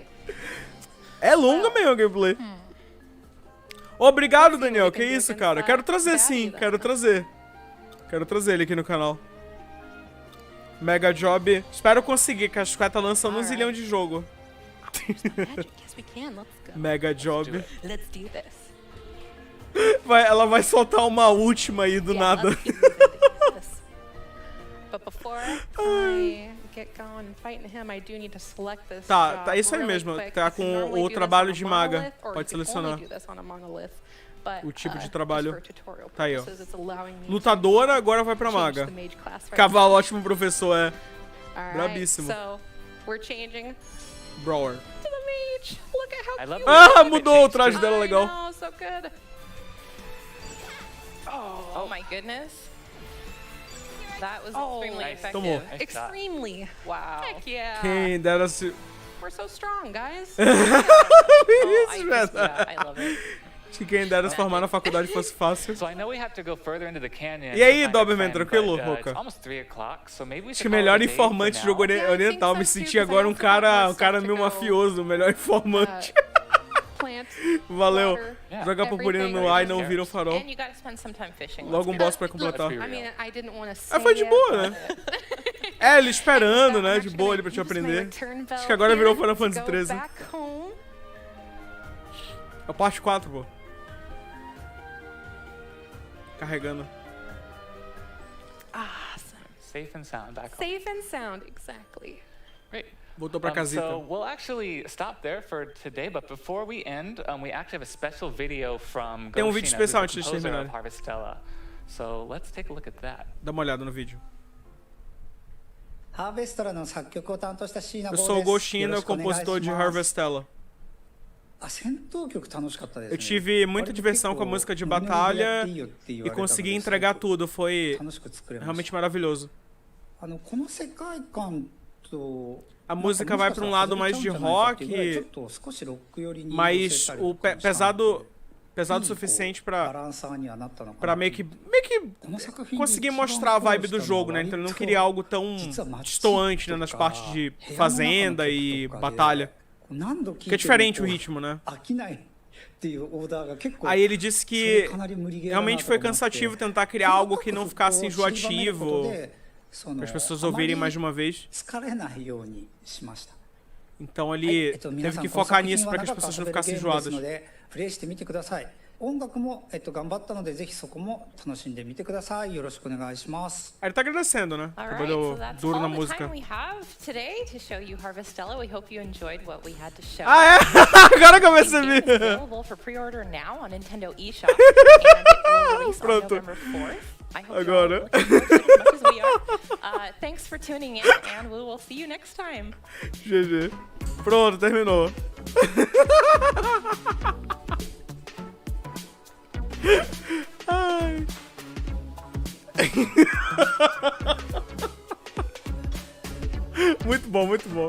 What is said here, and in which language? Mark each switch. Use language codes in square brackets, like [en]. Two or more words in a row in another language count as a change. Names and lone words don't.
[pt] É longa mesmo a gameplay. Obrigado, Daniel. Que isso, cara? Quero trazer sim, quero trazer. Quero trazer ele aqui no canal. [en] Mega Job. [pt] Espero conseguir, que a Square tá lançando um zilhão de jogo. [en] Mega Job. Let's do this. [pt] Ela vai soltar uma última aí do nada. [en] But before I get going and fighting him, I do need to select this [pt] Tá, [en] job [pt] tá isso aí [en] really [pt] mesmo. [en] quick. [pt] Tá [en] You can [pt] com [en] normally [pt] o [en] do this [pt] trabalho [en] on a [pt] de maga. [en] monolith, or [pt] Pode [en] you can [pt] selecionar. [en] only do this on a monolith. But, [pt] O tipo de [en] just [pt] trabalho. [en] for tutorial [pt] Tá aí, ó. [en] purposes, it's allowing me [pt] Lutadora, agora vai [en] to [pt] pra [en] change [pt] maga. [en] the mage class right [pt] Cavalo, ótimo professor, é. [en] Alright, [pt] brabíssimo. [en] So, we're changing Brawler. to the mage. Look at how I love cute. [pt] Ah, mudou o traje dela, [en] I [pt] legal. [en] know, so good. Oh my goodness. That was extremely Nice. effective. [pt] Tomou. [en] Nice shot. Extremely. Wow. Heck yeah. [pt] Quem dera se... [en] We're so strong, guys. Oh, [pt] Isso, velho. [en] I love it. [pt] Acho que quem dera se formar na faculdade fosse fácil. [en] So I know we have to go further into the canyon. [pt] E aí, [en] to find a [pt] Doberman, [en] friend, [pt] tranquilo, [en] but, [pt] Roca? [en] it's almost 3 o'clock, so maybe we [pt] Acho [en] should [pt] que [en] call it [pt] melhor [en] a day for [pt] informante de jogo [en] now. Yeah, I think [pt] oriental. [en] so [pt] Me [en] too, [pt] senti [en] 'cause I [pt] agora um [en] also got [pt] cara [en] more [pt] meio [en] stuff to go. [pt] mafioso, o melhor informante. [en] Plant. [pt] Valeu. [en] water, Yeah. [pt] Joga purpurina no ar e não vira o farol. [en] And you gotta spend some time fishing. [pt] Logo um boss pra completar. [en] Let's be I mean, I didn't want to say [pt] Ah, foi de [en] it, [pt] boa, [en] but [pt] né? É, ele esperando, [en] I'm [pt] né? De [en] actually [pt] boa [en] gonna [pt] ali pra te [en] use my [pt] aprender. [en] return [pt] Acho [en] bell [pt] que agora virou [en] here [pt] Final [en] to [pt] Fantasy [en] go [pt] 13. [en] back home. [pt] É a parte 4, pô. Carregando. [en] Awesome. Safe and sound back home. Safe and sound, exactly. Great. [pt] Voltou pra casita. [en] So we'll actually stop there for today, but before we end, we actually have a special video from [pt] Tem um vídeo [en] Goshina, who's [pt] especial [en] the [pt] antes de [en] composer [pt] terminar. [en] of Harvestella. So let's take a look at that. [pt] Dá uma olhada no vídeo. [ja] ハーベストラの作曲を担当した椎名 [pt] Eu [ja] 剛 [pt] sou o [ja] です。 [pt] Goshina, [ja] よろしくお願いします [pt] compositor de Harvestella. [ja] あ、戦闘曲楽しかったですね。 [pt] Eu tive muita diversão com a música de batalha e consegui entregar tudo. Foi [ja] 楽しく作れました。 [pt] realmente maravilhoso. [ja] この世界観と [pt] A música vai pra um lado mais de rock, [ja] ちょっと少しロック寄りに [pt] mas o pesado o suficiente [ja] バ [pt] pra [ja] ランサーにはなったのか [pt] pra [ja] な。 [pt] meio que [ja] この作品 [pt] conseguir mostrar a vibe do jogo, né? Então ele não queria algo tão destoante, né, nas partes de fazenda e batalha. [ja] 何度聴い [pt] Que é [ja] ても [pt] diferente o ritmo, né? [ja] 飽きないっていうオーダーが結構 [pt] Aí ele disse [ja] それ [pt] que [ja] かなり無理ゲーだなと思って [pt] realmente foi cansativo tentar criar algo que não ficasse [ja] 細かくこう散りばめること [pt] enjoativo, [ja] でその [pt] para as pessoas ouvirem mais de uma vez. [ja] 疲れないようにしました。 [pt] Então [ja] はい [pt] ele [ja] 皆 [pt] teve [ja] さん [pt] que [ja] この [pt] focar [ja] 作品 [pt] nisso [ja] は [pt] para que as [ja] 長く [pt] pessoas [ja] 遊 [pt] não [ja] べる [pt] ficassem [ja] ゲームです [pt] enjoadas. [ja] のでプレイしてみてください。音楽も頑張ったのでぜひそこも楽しんでみてください。よろしくお願いします。 [pt] Aí ele tá agradecendo, né? [en] All right, [pt] Trabalhou [en] so that's [pt] duro [en] all [pt] na [en] the [pt] música. [en] time we have today to show you Harvestella. We hope you enjoyed what we had to show. [pt] Ah, é? Agora que eu [en] The game [pt] percebi. [en] is available for pre-order now on Nintendo eShop, and it will release on [pt] Pronto. [en] November 4th. I hope [pt] Agora. [en] you're all looking forward to it as much as we are. Thanks for tuning in, and we will see you next time. [pt] GG. Pronto, terminou. Ai. Muito bom, muito bom.